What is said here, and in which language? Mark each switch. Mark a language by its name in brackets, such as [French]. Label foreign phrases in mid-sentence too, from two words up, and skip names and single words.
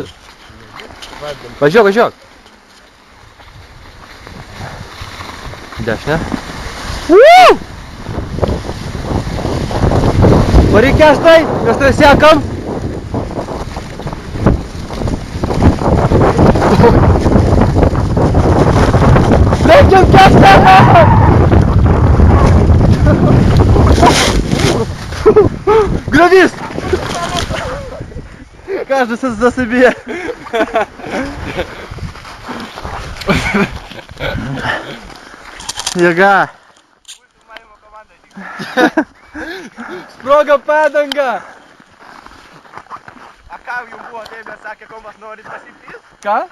[Lithuanian] Važiuok, važiuok. Dešinė. Varyk Kęstai, mes tave sekam. Lenkiam Kęstą! [Russian] Гравист! Каждый за себе. [Lithuanian] Jėga. Sprogo padanga. A ką jau buvo, tai mes sakė, ko mas norit pasipys?